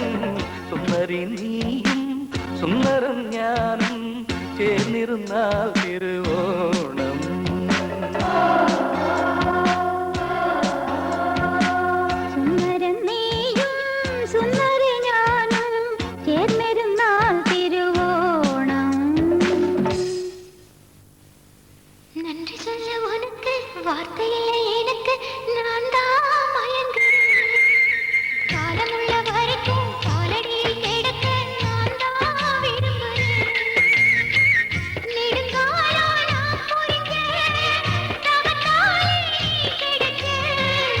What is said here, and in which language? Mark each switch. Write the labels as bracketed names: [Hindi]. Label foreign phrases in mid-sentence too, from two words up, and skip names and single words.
[Malayalam] സുന്ദരി നീയും സുന്ദരം ഞാനും ചേർന്നിരുന്നാൽ തിരുവോണം. സുന്ദരം നീയും സുന്ദരി ഞാനും ചേർന്നിരുന്നാൽ തിരുവോണം. [Tamil] நன்றி சொல்ல உனக்கு வார்த்தையில்லை எனக்கு, நான் தான் மயங்குறேன். காலமுள்ள வரைக்கும் காலடியில் கிடக்க நான் தான் விரும்புகிறேன். நெடுங்காலம் நான் பொறிஞ்சேன், தவத்தாலே நீ கிடைச்சேன்.